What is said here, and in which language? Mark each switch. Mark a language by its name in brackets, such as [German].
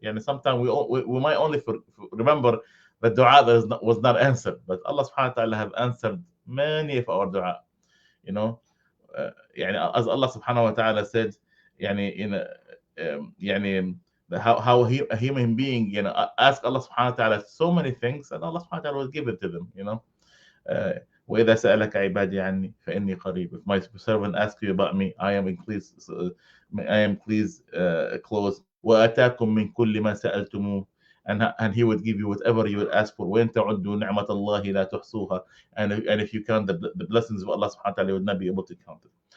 [English] And sometimes we might only remember the dua that was not answered, but Allah subhanahu wa ta'ala have answered many of our dua. You know, as Allah subhanahu wa ta'ala said, يعني يعني how a human being, ask Allah subhanahu wa ta'ala so many things, and Allah subhanahu wa ta'ala will give it to them. [Arabic] Uh, وإذا سألك عبادي عني فإني قريب. [English] If my servant asks you about me, I am pleased. I am pleased, close. [Arabic] وآتاكم من كل ما سألتموه, [English] and He would give you whatever you would ask for. [Arabic] وإن تعدوا نعمة الله لا تحصوها. [English] And if you count the blessings of Allah subhanahu wa ta'ala, you would not be able to count it.